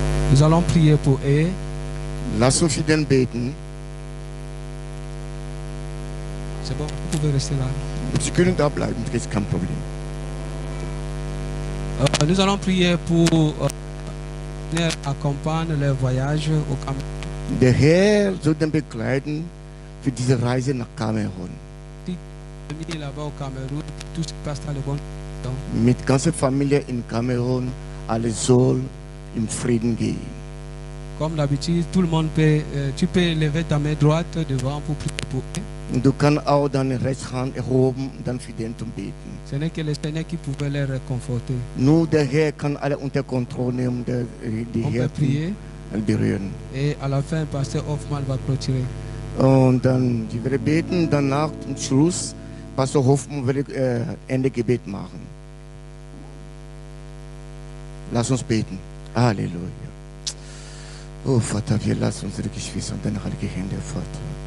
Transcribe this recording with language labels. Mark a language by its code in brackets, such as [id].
[fr] Nous allons prier pour eux. [de] Lass uns für den beten. [fr] C'est bon, vous pouvez rester là. [de] Sie können da bleiben, das ist kein Problem. [fr] Nous allons prier pour accompagner leur voyage au Cameroun. [de] Der Herr soll den begleiten für diese Reise nach Kamerun. [fr] Là-bas au Cameroun, tout se passe dans le bon temps. [de] Mit ganzer Familie in Kamerun, alles soll im Frieden gehen. [fr] Comme d'habitude, tout le monde peut, tu peux lever ta main droite devant pour prier pour eux. [de] Und du kannst auch deine Rechtshand erhoben und dann für den zu beten. [fr] Ce n'est que le Seigneur qui pouvait les réconforter. [de] Nur der Herr kann alle unter Kontrolle nehmen, die [fr] On peut prier [de] Herzen berühren. [fr] et à la fin, Pasteur Hoffmann va clôturer. [de] Und dann, die wir beten, danach zum Schluss, Pastor Hoffmann will Ende Gebet machen. Lass uns beten. Halleluja. Oh Vater, wir lassen unsere Geschwister in deine heilige Hände, Vater.